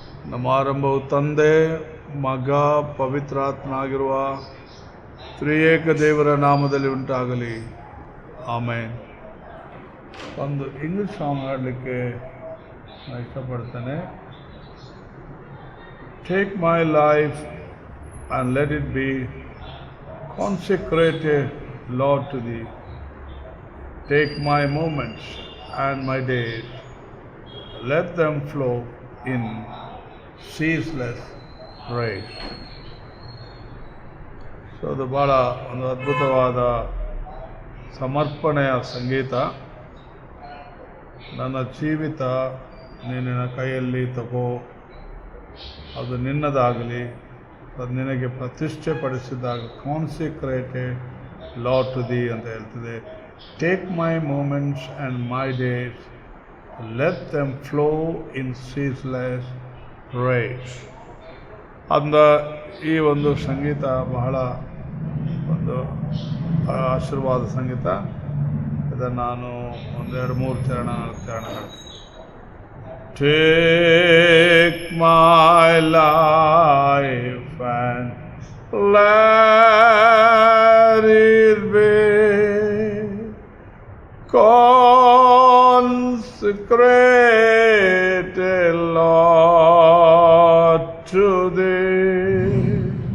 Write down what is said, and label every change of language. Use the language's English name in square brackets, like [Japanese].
[Kannada] ನಮ್ಮ ಆರಂಭವು ತಂದೆ, ಮಗ, ಪವಿತ್ರಾತ್ಮನಾಗಿರುವ ತ್ರಿಯೇಕ ದೇವರ ನಾಮದಲ್ಲಿ ಉಂಟಾಗಲಿ. ಆಮೇನ್. ಒಂದು ಇಂಗ್ಲಿಷ್ ಸಾಂಗ್ ಹಾಡಲಿಕ್ಕೆ ನಾನು ಇಷ್ಟಪಡ್ತೇನೆ. [English] Take my life and let it be consecrated, Lord, to Thee. Take my moments and my days, let them flow in ceaseless praise. [Kannada] So ಅದು ಭಾಳ ಒಂದು ಅದ್ಭುತವಾದ ಸಮರ್ಪಣೆಯ ಸಂಗೀತ. ನನ್ನ ಜೀವಿತ ನಿನ್ನ ಕೈಯಲ್ಲಿ ತಗೋ, ಅದು ನಿನ್ನದಾಗಲಿ, ಅದು ನಿನಗೆ ಪ್ರತಿಷ್ಠೆ ಪಡಿಸಿದಾಗ [English] consecrated Lord to thee [Kannada] ಅಂತ ಹೇಳ್ತದೆ. [English] Take my moments and my days, let them flow in ceaseless praise. [Kannada] ಅಂದ ಈ ಒಂದು ಸಂಗೀತ ಬಹಳ ಒಂದು ಆಶೀರ್ವಾದ ಸಂಗೀತ. ಇದನ್ನು ನಾನು ಒಂದೆರಡು ಮೂರು ಚರಣ ಹಾಡ್ತೀನಿ. [English] Take my life and let it be consecrated, Lord, to Thee.